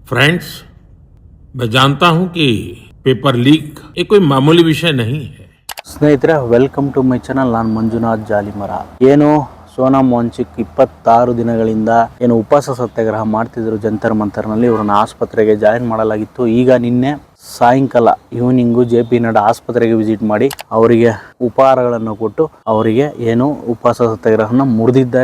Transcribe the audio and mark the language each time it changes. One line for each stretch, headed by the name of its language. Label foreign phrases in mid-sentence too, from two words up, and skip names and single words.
Hindi: फ्रेंड्स, मैं जानता हूं कि पेपर लीक एक कोई मामूली विषय नहीं है।
Kannada: ಸ್ನೇಹಿತರೆ,
English: welcome to my channel.
Kannada: ನಾನು ಮಂಜುನಾಥ್ ಜಾಲಿಮರ. ಏನು ಸೋನಂ ವಾಂಗ್ಚುಕ್ 26 ದಿನಗಳಿಂದ ಏನು ಉಪವಾಸ ಸತ್ಯಾಗ್ರಹ ಮಾಡ್ತಿದ್ರು ಜಂತರ್ ಮಂತರ್ನಲ್ಲಿ. ಇವ್ರನ್ನ ಆಸ್ಪತ್ರೆಗೆ ಜಾಯಿನ್ ಮಾಡಲಾಗಿತ್ತು. ಈಗ ನಿನ್ನೆ ಸಾಯಂಕಾಲ ಈವ್ನಿಂಗು JP ನಡ್ಡಾ ಆಸ್ಪತ್ರೆಗೆ ವಿಸಿಟ್ ಮಾಡಿ ಅವರಿಗೆ ಉಪಹಾರಗಳನ್ನು ಕೊಟ್ಟು ಅವರಿಗೆ ಏನು ಉಪವಾಸ ಸತ್ಯಾಗ್ರಹನ ಮುರಿದಿದ್ದಾರೆ.